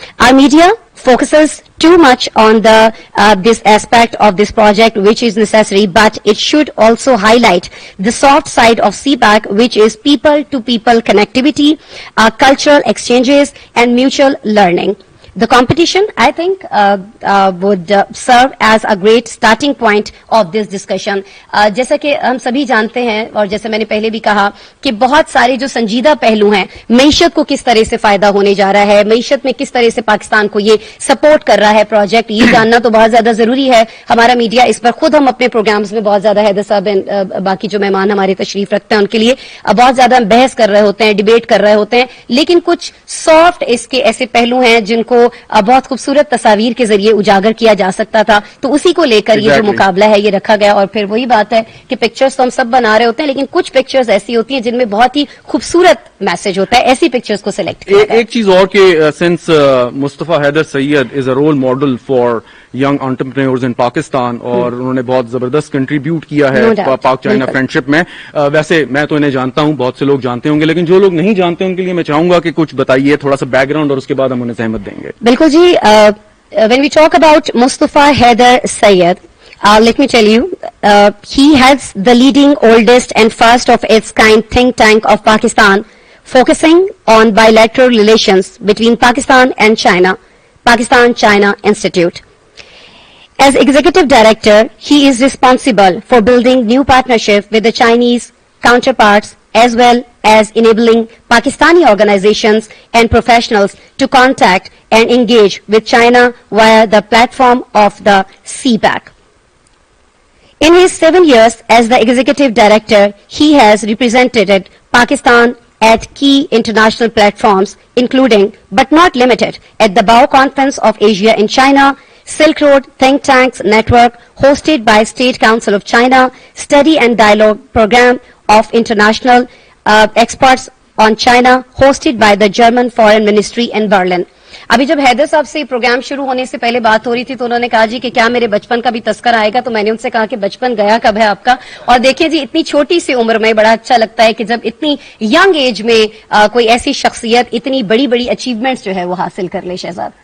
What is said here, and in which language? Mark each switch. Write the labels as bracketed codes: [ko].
[en] Our media focuses too much on this aspect of this project, which is necessary, but it should also highlight the soft side of CPAC, which is people-to-people connectivity, cultural exchanges, and mutual learning. The competition, I think, would serve as a great starting point of this discussion. [hi] जैसा कि हम सभी जानते हैं और जैसे मैंने पहले भी कहा कि बहुत सारे जो संजीदा पहलू हैं, मईशत को किस तरह से फायदा होने जा रहा है, मईशत में किस तरह से पाकिस्तान को ये सपोर्ट कर रहा है प्रोजेक्ट, ये जानना तो बहुत ज्यादा जरूरी है। हमारा मीडिया इस पर खुद हम अपने प्रोग्राम्स में बहुत ज्यादा हैदर साहब बाकी जो मेहमान हमारे तशरीफ रखते हैं उनके लिए बहुत ज्यादा बहस कर रहे होते हैं, डिबेट कर रहे होते हैं, लेकिन कुछ सॉफ्ट इसके ऐसे पहलू हैं जिनको बहुत खूबसूरत तस्वीर के जरिए उजागर किया जा सकता था। तो उसी को लेकर ये जो मुकाबला है ये रखा गया। और फिर वही बात है कि पिक्चर्स तो हम सब बना रहे होते हैं, लेकिन कुछ पिक्चर्स ऐसी होती हैं जिनमें बहुत ही खूबसूरत मैसेज होता है, ऐसी पिक्चर्स को सिलेक्ट किया गया। एक चीज और कि [en] since Mustafa Haider Syed is a role model for young entrepreneurs in Pakistan [hi] और उन्होंने बहुत जबरदस्त कंट्रीब्यूट किया है पाक चाइना फ्रेंडशिप में। वैसे मैं तो इन्हें जानता हूं, बहुत से लोग जानते होंगे, लेकिन जो लोग नहीं जानते उनके लिए मैं चाहूंगा कि कुछ बताइए, थोड़ा सा बैकग्राउंड, और उसके बाद हम उन्हें सहमत देंगे। बिल्कुल जी। [en] When we talk about Mustafa Haider Syed, let me tell you, he has the leading, oldest and first of its kind think tank of Pakistan, focusing on bilateral relations between Pakistan and China, Pakistan-China Institute. As executive director, he is responsible for building new partnerships with the Chinese counterparts as well as enabling Pakistani organizations and professionals to contact and engage with China via the platform of the CPAC. In his 7 years as the executive director, he has represented Pakistan at key international platforms, including but not limited at the Bao Conference of Asia in China, Silk Road Think Tanks Network hosted by State Council of China, Study and Dialogue Program of International Experts on China hosted by the German Foreign Ministry in Berlin. [hi] अभी जब हैदर साहब से programme शुरू होने से पहले बात हो रही थी तो उन्होंने कहा जी कि क्या मेरे बचपन का भी तस्करा आएगा, तो मैंने उनसे कहा कि बचपन गया कब है आपका। और देखिए जी, इतनी छोटी सी उम्र में बड़ा अच्छा लगता है कि जब इतनी यंग एज में कोई ऐसी शख्सियत इतनी बड़ी बड़ी अचीवमेंट्स जो है वो हासिल कर ले शहजाद।